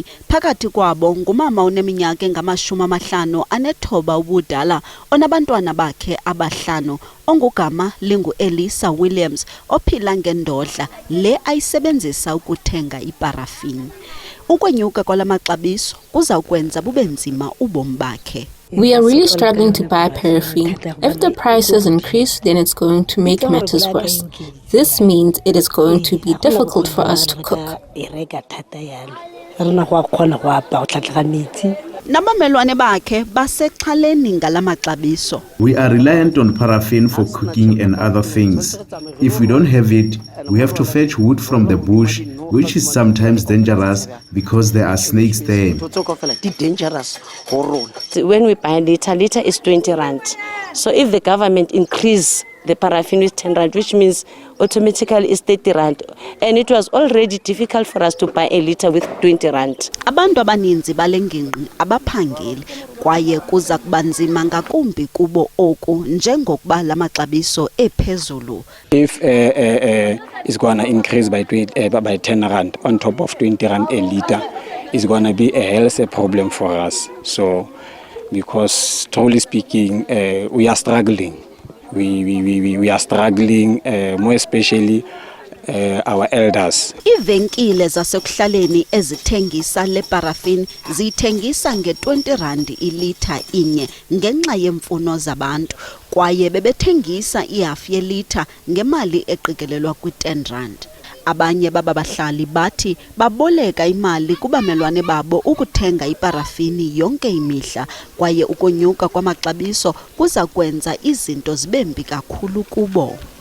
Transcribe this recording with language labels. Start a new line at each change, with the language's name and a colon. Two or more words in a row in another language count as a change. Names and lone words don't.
Xhosa: Phakathi kwabo ngumama oneminyaka engama-59 ubudala onabantwana bakhe abahlanu, ongugama lingu-Elisa Williams, ophila ngendodla le ayisebenzisa ukuthenga iparafini. Ukwenyuka kwala maxabiso kuza kwenza bube nzima ubomi bakhe.
English: We are really struggling to buy paraffin. If the prices increase, then it's going to make matters worse. This means it is going to be difficult for us to cook.
Xhosa: Nabamelwane bakhe basexhaleni ngala maxabiso.
English: We are reliant on paraffin for cooking and other things. If we don't have it, we have to fetch wood from the bush, which is sometimes dangerous because there are snakes there. When we buy liter is 20 rand. So if the government increase the paraffin with 10 rand, which means automatically is 30 rand. And it was already difficult for us to buy a liter with 20 rand.
Xhosa: Abantu abaninzi balengingqi abaphangeli kwaye kuza kuba nzima ngakumbi kubo oku njengokuba la maxabiso ephezulu.
English: If it's going to increase by 10 rand on top of 20 rand a liter, it's going to be a health problem for us. So, because truly speaking, we are struggling. We are struggling, more especially our elders.
Xhosa: Ivenkile zasekuhlaleni ezithengisa le parafin zithengisa nge-20 rand ilitha inye ngenxa yemfuno zabantu, kwaye bebethengisa ihafu yelitha ngemali eqikelelwa kwi-10 rand. Abanye babahlali bathi baboleka imali kubamelwane babo ukuthenga iparafini yonke imihla, kwaye ukonyuka kwamaxabiso kuza kwenza izinto zibembi kakhulu kubo.